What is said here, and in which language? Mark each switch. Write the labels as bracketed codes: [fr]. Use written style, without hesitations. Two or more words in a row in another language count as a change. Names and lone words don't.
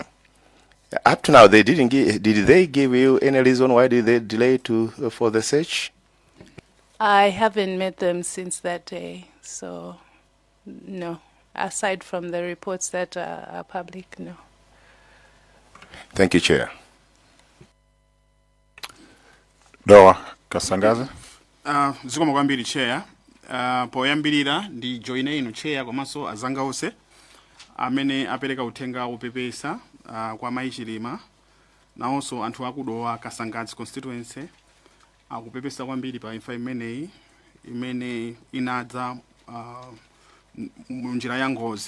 [en] Up to now, they didn't give. Did they give you any reason why did they delay for the search? I haven't met them since that day, so no. Aside from the reports that are public, no. Thank you, Chair. Dowa Kasangazi. [ny] Zikomo kwambiri Chair. Poyambirira ndi joine inu Chair komanso azanga onse amene apereka uthenga wopepesa kwa Mayi Chilima nawonso anthu akudowa Kasangazi constituency akupepesa kwambiri pa imfa imeneyi imene inadza munjira ya ngozi.